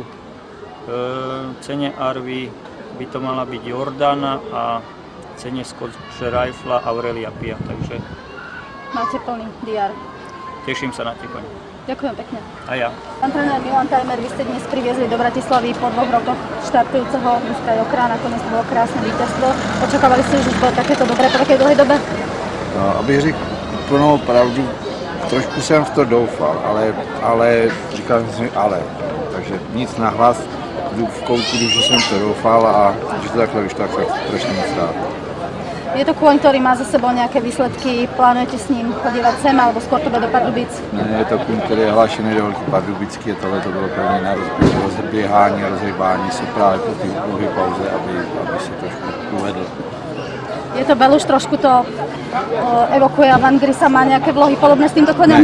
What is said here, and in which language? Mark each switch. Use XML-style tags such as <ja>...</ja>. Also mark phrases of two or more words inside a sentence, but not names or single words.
<sk>Cene Arvy by to mala byť Jordana a cene Scotch Rifle Aurelia Pia, takže máte plný DR. Teším sa na tie kone. Ďakujem pekne. A ja. Pán tréner Milan Tajmer, vy ste dnes priviezli do Bratislavy po 2 rokoch štartujúceho mužka Jokera, nakoniec to bolo krásne víťazstvo. Očakávali ste, že bude takéto dobré po takej dlhej dobe? No,</sk> <cs>abych řekl úplnou pravdu, trošku jsem v to doufal, ale říkal jsem si ale, takže nic nahlas. V kouku, že som to doufal a že to takhle vyšlo, tak strašne moc rád.</cs> <sk>Je to kôň, ktorý má za sebou nejaké výsledky, plánujete s ním chodívať sem alebo skôr to bude do Pardubic?</sk> <cs>Ne, je to kůň, který je hlášený do Velký Pardubický a tohle to bylo první na rozběhání, rozhýbání se právě po té dlouhé pauze, aby se trošku uvedl.</cs> <sk>Je to Beluš, trošku to evokuje a Van Grisa má nejaké vlohy podobné s týmto konem?</sk>